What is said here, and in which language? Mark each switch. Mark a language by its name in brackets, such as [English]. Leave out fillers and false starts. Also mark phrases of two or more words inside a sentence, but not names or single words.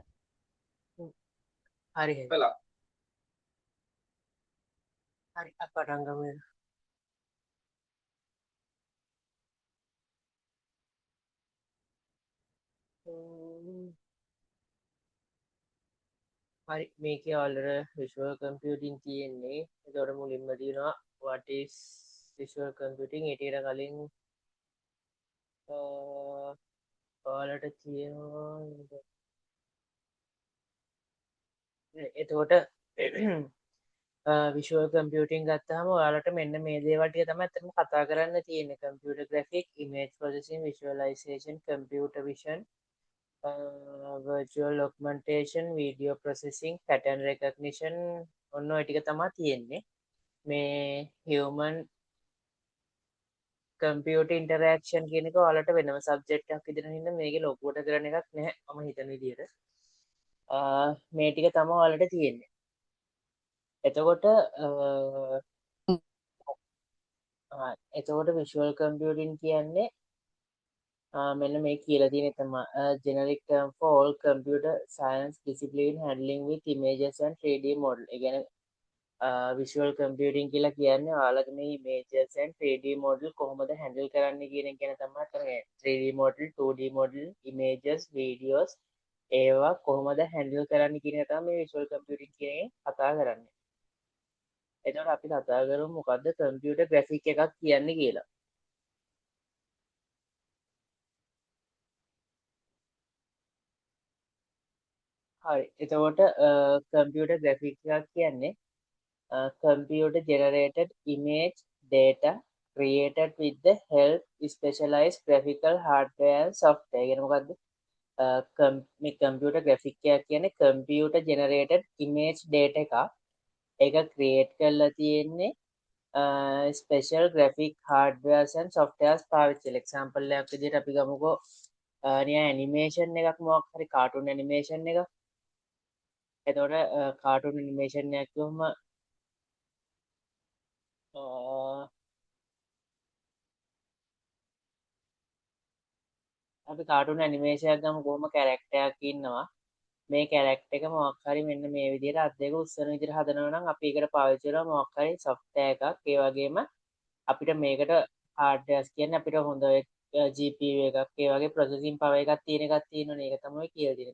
[Sinhala] හ්ම්. හරි හරි. වෙලා. හරි අප පටන් ගමු. හ්ම්. හරි මේකේ ඔයාලට [English] visual computing [Sinhala] තියෙන්නේ. එතකොට මුලින්ම තියෙනවා [English] what is visual computing? [Sinhala] ඊට කලින් ඔයාලට තියෙනවා එතකොට [English] visual computing [Sinhala] ගත්තාම ඔයාලට මෙන්න මේ දේවල් ටික තමයි අතටම කතා කරන්න තියෙන්නේ [English] computer graphic image processing visualization computer vision virtual augmentation video processing pattern recognition [Sinhala] ඔන්න ඔය ටික තමයි තියෙන්නේ මේ human [English] computer interaction [Sinhala] කියන එක ඔයාලට වෙනම සබ්ජෙක්ට් එකක් විදිහට හින්දා මේකේ ලොකුවට කරන එකක් නැහැ මම හිතන විදිහට මේ ටික තමයි ඔයාලට තියෙන්නේ එතකොට එතකොට [English] visual computing [Sinhala] කියන්නේ මෙන්න මේ කියලා තියෙන තමයි [English] generic term for all computer science discipline handling with images and 3D model. [Sinhala] ඒ කියන්නේ [English] visual computing [Sinhala] කියලා කියන්නේ ඔයාලගේ මේ [English] images and 3D model [Sinhala] කොහොමද handle කරන්න කියන එක ගැන තමයි අතන [English] 3D model 2D model images videos [Sinhala] ඒවා කොහොමද handle කරන්න කියන එක තමයි මේ [English] visual computing [Sinhala] කියන කතා කරන්නේ. එතකොට අපි කතා කරමු මොකද්ද [English] computer graphic [Sinhala] එකක් කියන්නේ කියලා. හරි එතකොට [English] computer graphic [Sinhala] එකක් කියන්නේ [English] computer generated image data created with the help specialized graphical hardware and software [Sinhala] කියන මොකද්ද මේ [English] computer graphic [Sinhala] එකක් කියන්නේ [English] computer generated image data [Sinhala] එක ඒක create කරලා තියෙන්නේ [English] special graphic hardwares and softwares [Sinhala] පාවිච්චි කරලා example එකක් විදිහට අපි ගමුකෝ නිකන් animation එකක් මොකක් හරි [English] cartoon animation [Sinhala] එකක් එතකොට [English] cartoon animation [Sinhala] එකක් කිව්වම අපි [English] cartoon animation [Sinhala] ගම කොහොම කැරක්ටර් එකක් ඉන්නවා මේ කැරක්ටර් එක මොකක් හරි මෙන්න මේ විදිහට අත් දෙක උස්සන විදිහට හදනවා නම් අපි ඒකට පාවිච්චි කරනවා මොකක් හරි software එකක් ඒ වගේම අපිට මේකට hardwares කියන්නේ අපිට හොඳ GPU එකක් ඒ වගේ [English] processing power [Sinhala] එකක් තියෙන එකක් තියෙනවනේ ඒක තමයි කියලා තියෙන්නේ.